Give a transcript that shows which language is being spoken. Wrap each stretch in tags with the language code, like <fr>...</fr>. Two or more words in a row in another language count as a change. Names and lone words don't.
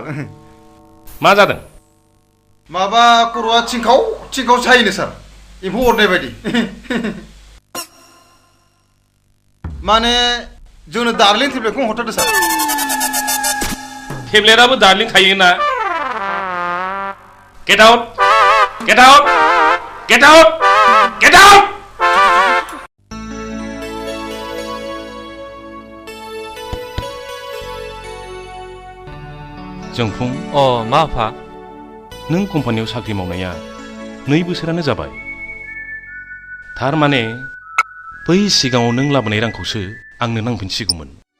<brx>मा जादों माबा खर'आ थिंखाव सायोनो सार एम्फौ अरनाय बायदि माने जोंनो</brx> <en>darling tabletखौ</en> <brx>हरथारदो सार</brx> <en>tabletआबो darling</en> <brx>थायोना</brx> <en>get out get out get out get out</en> <brx>जोंफुं मा आफा नों कम्पानियाव साख्रि मावनाया 2 बोसोरानो जाबाय थारमाने बै सिगाङाव नों लाबोनाय रांखौसो आंनो नांफिनसिगौमोन</brx>